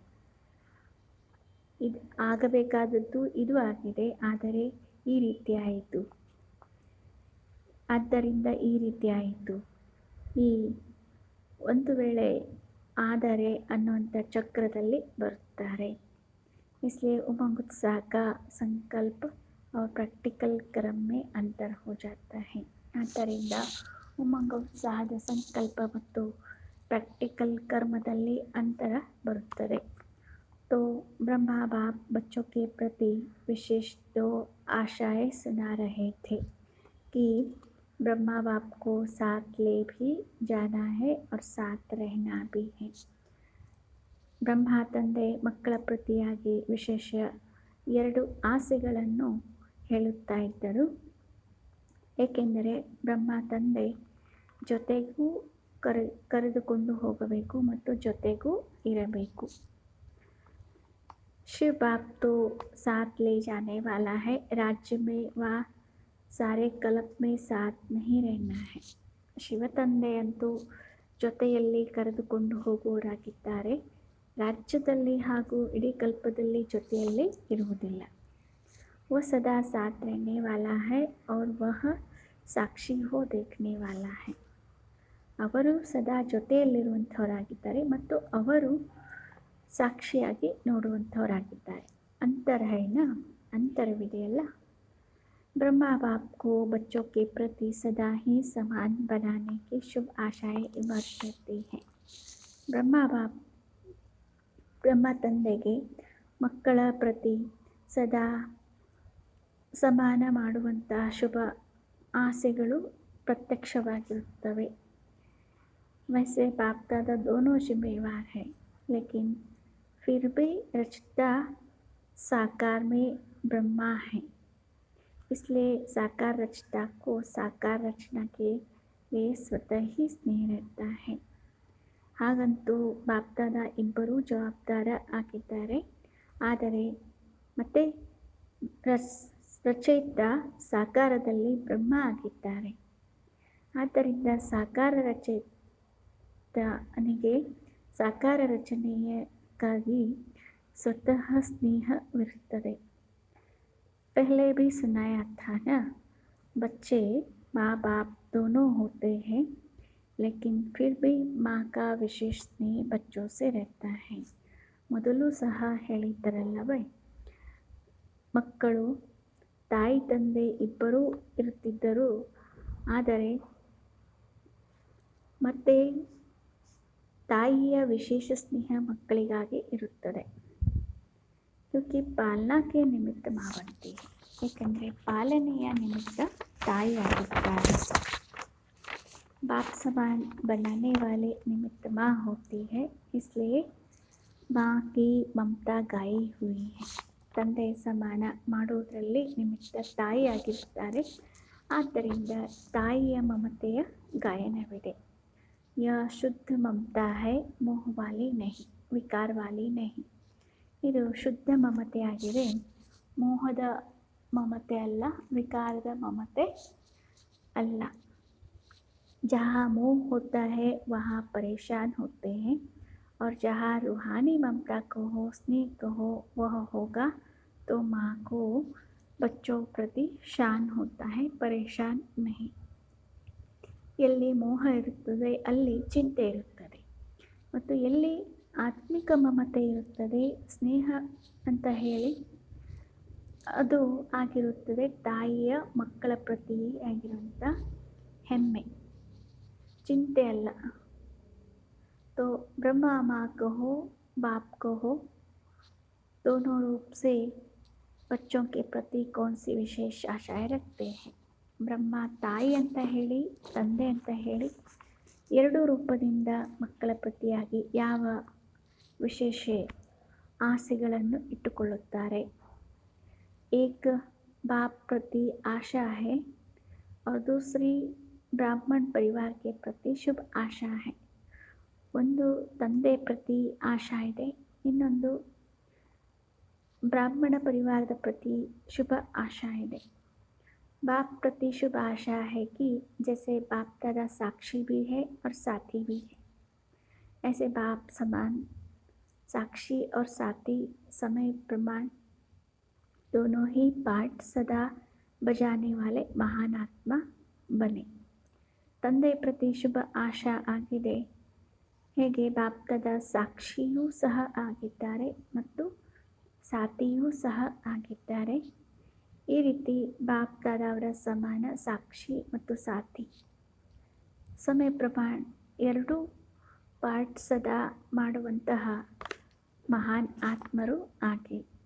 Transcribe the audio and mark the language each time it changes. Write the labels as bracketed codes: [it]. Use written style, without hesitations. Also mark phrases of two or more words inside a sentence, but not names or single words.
[kn] ಇದು ಆಗಬೇಕಾದದ್ದು ಇದು ಆಗಿದೆ, ಆದರೆ ಈ ರೀತಿ ಆಯಿತು, ಆದ್ದರಿಂದ ಈ ರೀತಿ ಆಯಿತು. ಈ ಒಂದು ವೇಳೆ ಆದರೆ ಅನ್ನುವಂಥ ಚಕ್ರದಲ್ಲಿ ಬರುತ್ತಾರೆ. [hi] इसलिए उमंग उत्साह का संकल्प और प्रैक्टिकल कर्म में अंतर हो जाता है. [kn] ಆದ್ದರಿಂದ ಉಮಂಗ ಉತ್ಸಾಹದ ಸಂಕಲ್ಪ ಮತ್ತು ಪ್ರಾಕ್ಟಿಕಲ್ ಕರ್ಮದಲ್ಲಿ ಅಂತರ ಬರುತ್ತದೆ. [hi] तो ब्रह्मा बाप बच्चों के प्रति विशेष दो आशाएं सुना रहे थे कि ब्रह्मा बाप को साथ ले भी जाना है और साथ रहना भी है. [kn] ಬ್ರಹ್ಮ ತಂದೆ ಮಕ್ಕಳ ಪ್ರತಿಯಾಗಿ ವಿಶೇಷ ಎರಡು ಆಸೆಗಳನ್ನು ಹೇಳುತ್ತಾ ಇದ್ದರು. ಏಕೆಂದರೆ ಬ್ರಹ್ಮ ತಂದೆ ಜೊತೆಗೂ ಕರೆದುಕೊಂಡು ಹೋಗಬೇಕು ಮತ್ತು ಜೊತೆಗೂ ಇರಬೇಕು. [hi] शिव बाप तो साथ ले जाने वाला है, राज्य में व सारे कल्प में साथ नहीं रहना है. [kn] ಶಿವ ತಂದೆಯಂತೂ ಜೊತೆಯಲ್ಲಿ ಕರೆದುಕೊಂಡು ಹೋಗುವವರಾಗಿದ್ದಾರೆ, ರಾಜ್ಯದಲ್ಲಿ ಹಾಗೂ ಇಡೀ ಕಲ್ಪದಲ್ಲಿ ಜೊತೆಯಲ್ಲಿ ಇರುವುದಿಲ್ಲ. [hi] वह सदा साथ रहने वाला है और वह साक्षी हो देखने वाला है. [kn] ಅವರು ಸದಾ ಜೊತೆಯಲ್ಲಿರುವಂಥವರಾಗಿದ್ದಾರೆ ಮತ್ತು ಅವರು ಸಾಕ್ಷಿಯಾಗಿ ನೋಡುವಂಥವರಾಗಿದ್ದಾರೆ. [hi] अंतर है ना, अंतरविदೆಯಲ್ಲ। ब्रह्मा बाप को बच्चों के प्रति सदा ही समान बनाने की शुभ आशाएं इमर्ज करती हैं। [kn] ಬ್ರಹ್ಮ ತಂದೆಗೆ ಮಕ್ಕಳ ಪ್ರತಿ ಸದಾ ಸಮಾನ ಮಾಡುವಂತಹ ಶುಭ ಆಸೆಗಳು ಪ್ರತ್ಯಕ್ಷವಾಗಿರುತ್ತವೆ। [hi] वैसे बाप दादा दोनों जिम्मेवार है, लेकिन फिर भी रचता साकार में ब्रह्मा है, इसलिए साकार रचता को साकार रचना के लिए स्वतः ही स्नेह रहता है। [kn] ಹಾಗಂತೂ ಬಾಪ್ದಾದ ಇಬ್ಬರೂ ಜವಾಬ್ದಾರ ಆಗಿದ್ದಾರೆ, ಆದರೆ ಮತ್ತೆ ರಚಯಿತ ಸಾಕಾರದಲ್ಲಿ ಬ್ರಹ್ಮ ಆಗಿದ್ದಾರೆ। ಆದ್ದರಿಂದ ಸಾಕಾರ ರಚಯಿತನಿಗೆ ಸಾಕಾರ ರಚನೆಯಕ್ಕಾಗಿ ಸ್ವತಃ ಸ್ನೇಹವಿರುತ್ತದೆ। [hi] पहले भी सुनाया था ना, बच्चे माँ बाप दोनों होते हैं, लेकिन फिर भी माँ का विशेष स्नेह बच्चों से रहता है। [kn] ಮೊದಲು ಸಹ ಹೇಳಿದ್ದರಲ್ಲವೇ, ಮಕ್ಕಳು ತಾಯಿ ತಂದೆ ಇಬ್ಬರೂ ಇರುತ್ತಿದ್ದರು, ಆದರೆ ಮತ್ತೆ ತಾಯಿಯ ವಿಶೇಷ ಸ್ನೇಹ ಮಕ್ಕಳಿಗಾಗಿ ಇರುತ್ತದೆ। [hi] क्योंकि पालना के निमित्त माँ बनती है, [kn] ಏಕೆಂದರೆ ಪಾಲನೆಯ ನಿಮಿತ್ತ ತಾಯಿ ಆಗಿದ್ದಾರೆ। [hi] बाप समान बनाने वाले निमित्त माँ होती है, इसलिए माँ की ममता गाई हुई है। [kn] ತಂದೆ ಸಮಾನ ಮಾಡುವುದರಲ್ಲಿ ನಿಮಿತ್ತ ತಾಯಿ ಆಗಿರುತ್ತಾರೆ, ಆದ್ದರಿಂದ ತಾಯಿಯ ಮಮತೆಯ ಗಾಯನವಿದೆ। [hi] यह शुद्ध ममता है, मोह वाली नहीं, विकार वाली नहीं। [kn] ಇದು ಶುದ್ಧ ಮಮತೆಯಾಗಿದೆ, ಮೋಹದ ಮಮತೆ ಅಲ್ಲ, ವಿಕಾರದ ಮಮತೆ ಅಲ್ಲ। [hi] जहाँ मोह होता है वहाँ परेशान होते हैं, और जहाँ रूहानी ममता कहो, स्नेह कहो, वह होगा तो माँ को बच्चों प्रति शान होता है, परेशान नहीं। [kn] ಎಲ್ಲಿ ಮೋಹ ಇರುತ್ತದೆ ಅಲ್ಲಿ ಚಿಂತೆ ಇರುತ್ತದೆ, ಮತ್ತು ಎಲ್ಲಿ ಆತ್ಮಿಕ ಮಮತೆ ಇರುತ್ತದೆ, ಸ್ನೇಹ ಅಂತ ಹೇಳಿ ಅದು ಆಗಿರುತ್ತದೆ ತಾಯಿಯ ಮಕ್ಕಳ ಪ್ರತಿ ಆಗಿರುವಂಥ ಹೆಮ್ಮೆ, ಚಿಂತೆ ಅಲ್ಲ। [hi] तो ब्रह्मा माँ कहो, बाप कहो, दोनों रूप से बच्चों के प्रति कौन सी विशेष आशाएं रखते हैं। [kn] ಬ್ರಹ್ಮ ತಾಯಿ ಅಂತ ಹೇಳಿ, ತಂದೆ ಅಂತ ಹೇಳಿ ಎರಡೂ ರೂಪದಿಂದ ಮಕ್ಕಳ ಪ್ರತಿಯಾಗಿ ಯಾವ ವಿಶೇಷ ಆಸೆಗಳನ್ನು ಇಟ್ಟುಕೊಳ್ಳುತ್ತಾರೆ। [hi] एक बाप प्रति आशा है और दूसरी ब्राह्मण परिवार के प्रति शुभ आशा है। [kn] ಒಂದು ತಂದೆ ಪ್ರತಿ ಆಶಾ ಇದೆ, ಇನ್ನೊಂದು ಬ್ರಾಹ್ಮಣ ಪರಿವಾರದ ಪ್ರತಿ ಶುಭ ಆಶಾ ಇದೆ। [hi] बाप प्रति शुभ आशा है कि जैसे बाप दादा साक्षी भी है और साथी भी है, ऐसे बाप समान साक्षी और साथी समय प्रमाण दोनों ही पाठ सदा बजाने वाले महान आत्मा बने। [kn] ತಂದೆ ಪ್ರತಿ ಶುಭ ಆಶಾ ಆಗಿದೆ, ಹೇಗೆ ಬಾಪ್ ದಾದಾ ಸಾಕ್ಷಿಯೂ ಸಹ ಆಗಿದ್ದಾರೆ ಮತ್ತು ಸಾಥಿಯೂ ಸಹ ಆಗಿದ್ದಾರೆ, ಈ ರೀತಿ ಬಾಪ್ ದಾದಾ ಅವರ ಸಮಾನ ಸಾಕ್ಷಿ ಮತ್ತು ಸಾಥಿ ಸಮಯ ಪ್ರಮಾಣ ಎರಡೂ ಪಾಠ ಸದಾ ಮಾಡುವಂತಹ ಮಹಾನ್ ಆತ್ಮರು ಆಗಿ।